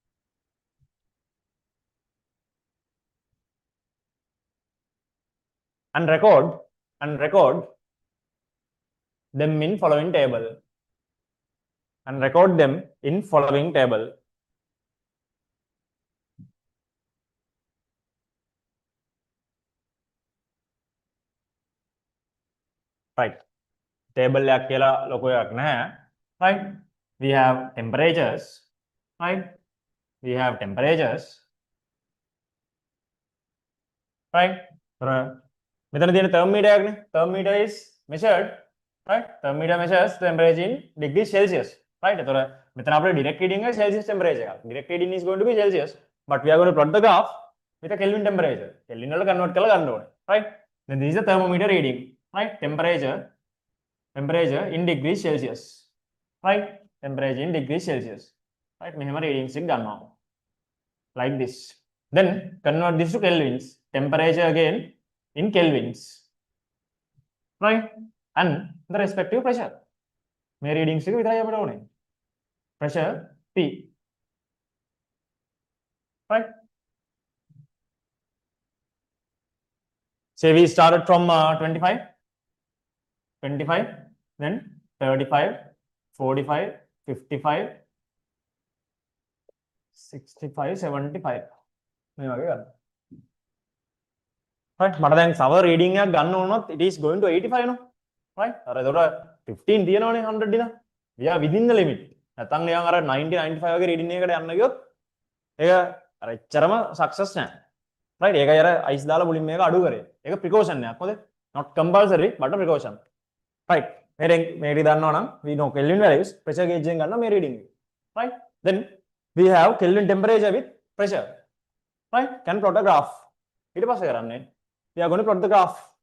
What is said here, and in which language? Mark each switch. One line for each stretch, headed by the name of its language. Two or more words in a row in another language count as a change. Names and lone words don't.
English: And record them in following table. And record them in following table. Right.
Sinhala: Table එකක් කියලා ලොකු එකක් නැහැ.
English: Right. We have temperatures. Right. We have temperatures. Right.
Sinhala: මෙතන තියෙන thermometer එකනේ.
English: Thermometer is measured. Right. Thermometer measures the temperature in degrees Celsius. Right.
Sinhala: එතකොට මෙතන අපේ
English: direct reading
Sinhala: එක Celsius temperature එකක්.
English: Direct reading is going to be Celsius. But we are going to plot the graph with a Kelvin temperature.
Sinhala: Kelvin වල convert කරලා ගන්න ඕනේ.
English: Right. Then this is the thermometer reading. Right. Temperature in degrees Celsius. Right. Temperature in degrees Celsius.
Sinhala: Right. මෙහෙම readings එක ගන්නවා.
English: Like this. Then convert this to kelvins. Temperature again in kelvins. Right. And the respective pressure.
Sinhala: මේ readings එක විතරයි අපිට ඕනේ.
English: Pressure P. Right. Say we started from 25, then 35, 45, 55, 65, 75.
Sinhala: මේ වගේ ගන්න. Right. මට දැන් සවර් රීඩින් එකක් ගන්න ඕනොත්
English: it is going to
Sinhala: 85 නෝ. Right. අර ඒතකොට 15 තියෙනවනේ 100 දින.
English: we are within the limit.
Sinhala: නැත්නම් නිකන් අර 90 95 වගේ රීඩින් එකකට යන්න ගියොත් ඒක අර එච්චරම සක්සස් නැහැ.
English: Right.
Sinhala: ඒකයි අර අයිස් දාලා මුලින්ම මේක අඩු කරේ. ඒක precaution එකක්. හොඳේ.
English: Not compulsory but a precaution. Right.
Sinhala: මේ දන්නවා නම්
English: we know Kelvin values, pressure gauge
Sinhala: එකෙන් ගන්නවා මේ reading එක.
English: Right. Then we have Kelvin temperature with pressure. Right. Can plot a graph. ඊට පස්සේ කරන්නේ we are going to plot the graph.